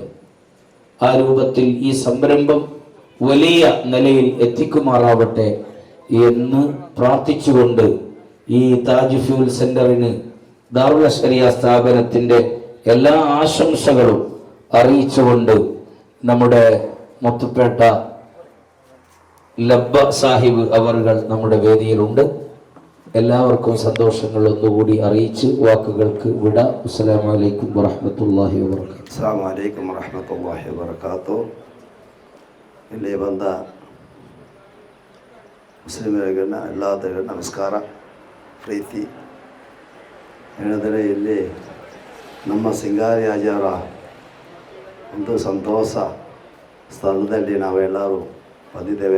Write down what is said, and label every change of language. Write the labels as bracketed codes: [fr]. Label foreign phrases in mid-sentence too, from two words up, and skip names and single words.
[ml] ആ രൂപത്തിൽ ഈ സംരംഭം വലിയ നിലയിൽ എത്തിക്കുമാറാവട്ടെ എന്ന് പ്രാർത്ഥിച്ചുകൊണ്ട് ഈ താജ് ഫ്യൂൽ സെന്ററിന് ദാറുൽ ശരിയ സ്ഥാപനത്തിൻ്റെ എല്ലാ ആശംസകളും അറിയിച്ചുകൊണ്ട് നമ്മുടെ മുത്തുപേട്ട ലബ്ബ സാഹിബ് അവർകൾ നമ്മുടെ വേദിയിലുണ്ട്. എല്ലാവർക്കും സന്തോഷങ്ങൾ ഒന്നുകൂടി അറിയിച്ച് വാക്കുകൾക്ക് വിട. [ar] السلام عليكم ورحمة الله وبركاته. السلام عليكم ورحمة الله وبركاته. [kn] ಇಲ್ಲಿ ಬಂದ ಮುಸ್ಲಿಮರಿಗೆ ಎಲ್ಲರಿಗೂ ನಮಸ್ಕಾರ, ಪ್ರೀತಿ. ಹೇಳಿದರೆ ಇಲ್ಲಿ ನಮ್ಮ ಸಿಂಗಾರಿ ಹಾಜಿಯವರ ಒಂದು ಸಂತೋಷ ಸ್ಥಳದಲ್ಲಿ ನಾವೆಲ್ಲರೂ ಬಂದಿದ್ದೇವೆ.